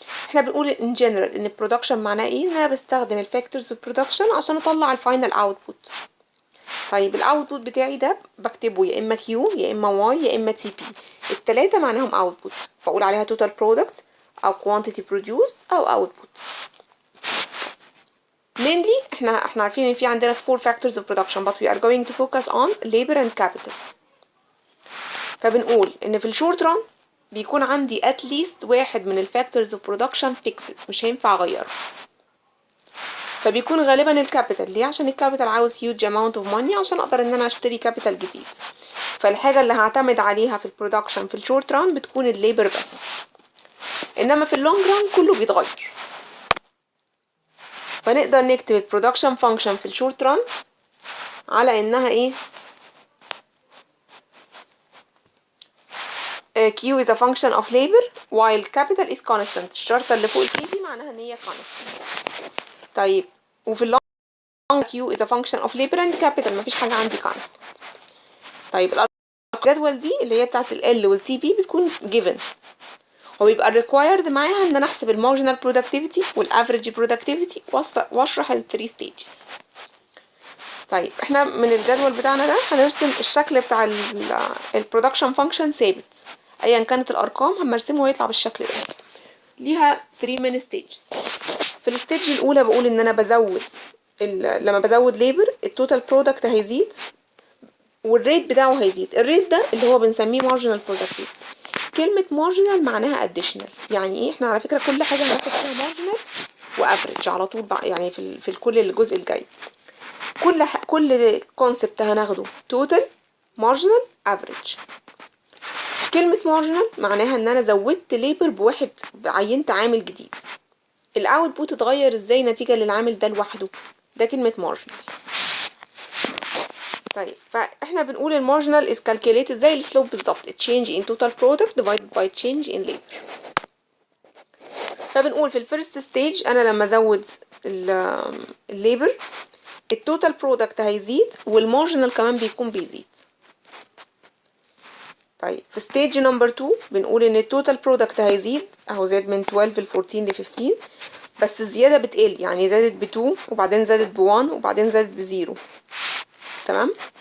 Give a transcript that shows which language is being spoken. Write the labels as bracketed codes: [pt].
[ar] احنا بنقول [en] in general [ar] ان البرودكشن معناه ايه؟ ان انا بستخدم الفاكتورز اوف برودكشن عشان اطلع الفاينل اوتبوت. طيب الاوتبوت بتاعي ده بكتبه يا اما كيو يا اما واي يا اما تي بي، التلاتة معناهم اوتبوت، بقول عليها total product او quantity produced او output. [en] mainly [ar] احنا عارفين ان في عندنا [en] 4 factors of production but we are going to focus on labor and capital. [ar] فبنقول ان في الشورت ران بيكون عندي [en] at least [ar] واحد من الفاكتورز of production fixed، مش هينفع اغيره، فبيكون غالبا الكابيتال. ليه؟ عشان الكابيتال عاوز [en] huge amount of money [ar] عشان اقدر ان انا اشتري كابيتال جديد. فالحاجه اللي هعتمد عليها في البرودكشن في الشورت ران بتكون الليبر بس، انما في اللونج ران كله بيتغير. فنقدر نكتب البرودكشن فانكشن في الشورت ران على انها ايه؟ [en] Q is a function of labor while capital is constant. [ar] الشرطة اللي فوق الكي دي معناها ان هي constant. طيب وفي اللونج [en] Q is a function of labor and capital، [ar] مفيش حاجة عندي [en] constant. [ar] طيب الجدول دي اللي هي بتاعت ال L وال TP بتكون given، وبيبقى required معاها ان انا احسب المارجنال productivity والافريج productivity واشرح ال 3 stages. طيب احنا من الجدول بتاعنا ده هنرسم الشكل بتاع البرودكشن فانكشن ثابت، ايا كانت الارقام هنرسمه ويطلع بالشكل ده. ليها 3 main stages. في الستيج الاولى بقول ان انا بزود لما بزود ليبر التوتال برودكت هيزيد والريت بتاعه هيزيد. الريت ده اللي هو بنسميه مارجنال برودكتيفيتي. كلمة مارجنال معناها اديشنال، يعني ايه؟ احنا على فكرة كل حاجة هناخد فيها مارجنال وافريج على طول بقى، يعني في كل الجزء الجاي كل كونسبت هناخده توتال مارجنال افريج. كلمة مارجنال معناها ان انا زودت ليبر بواحد، عينت عامل جديد، الاوتبوت اتغير ازاي نتيجة للعامل ده لوحده، ده كلمة مارجنال. طيب فاحنا بنقول المارجنال [en] is calculated [ar] زي السلوب بالظبط، [en] change in total product divided by change in labor. [ar] فبنقول في الفيرست ستيج انا لما ازود الليبر التوتال برودكت هيزيد والمارجنال كمان بيكون بيزيد. طيب في ستيج نمبر 2 بنقول ان التوتال برودكت هيزيد اهو، زاد من 12 ل 14 ل 15، بس الزياده بتقل، يعني زادت ب 2 وبعدين زادت ب 1 وبعدين زادت ب 0. تمام.